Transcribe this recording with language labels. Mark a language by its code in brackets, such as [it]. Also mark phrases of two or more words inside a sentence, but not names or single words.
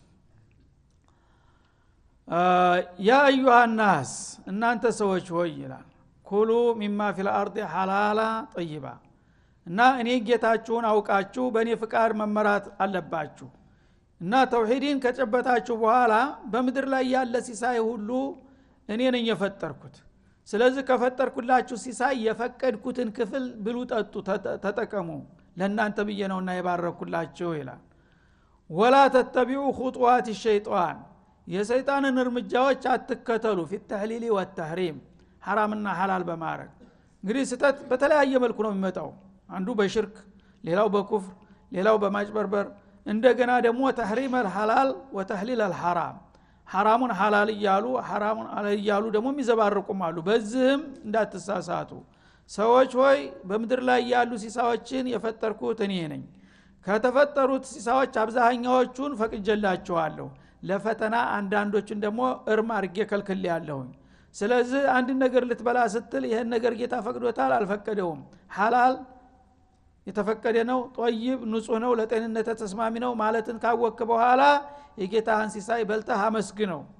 [ar] يا أيها الناس [am] እናንተ ሰዎች ሆይ ይላል [ar] كلوا مما في الأرض حلالا طيبا [am] እና እኔ ጌታችሁን አውቃችሁ በእኔ ፍቃድ መመራት አለባችሁ እና ተውሂድን ከጨበጣችሁ በኋላ በመድር ላይ ያለ ሲሳይ ሁሉ እኔ ነኝ የፈጠርኩት ስለዚህ ከፈጠርኩላችሁ ሲሳይ የፈቀድኩትን ክፍል ብሉ ጠጡ ተጠቀሙ ለእናንተ ብዬ ነውና የባረኩላችሁ ይላል [ar] ولا تتبعوا خطوات الشيطان [am] የሰይጣንን እርምጃዎች አትከተሉ [ar] في التحليل والتحريم [am] حرامና ሐላል በማረግ እንግዲህ ስተት በተለያየ መልኩ ነው የሚመጣው አንዱ በሽርክ ሌላው በኩፍር ሌላው በማጭበርበር እንደገና ደግሞ [ar] تحريم الحلال وتحليل [am] الحرام ሐራሙን ሐላል ይያሉ ሐራሙን ሐላል ይያሉ ደግሞ የሚዘባርቁም አሉ በዚህም እንዳትሳሳቱ ሰዎች ሆይ በመድር ላይ ያሉ ሲሳዎችን የፈጠርኩት እኔ ነኝ ከተፈጠሩት ሲሳዎች አብዛኛዎቹን ፈቅጀላችኋለሁ ለፈተና አንዳንዶችን ደግሞ እርም አርጌ ከልክልያለሁ ስለዚህ አንድ ነገር ልትበላ ስትል ይሄን ነገር ጌታ ፈቅዶታል አልፈቀደውም ሐላል የተፈቀደ ነው ጦይብ ንጹህ ነው ለጤንነት ተስማሚ ነው ማለትን ካወቅክ በኋላ የጌታህን ሲሳይ በልተህ አመስግነው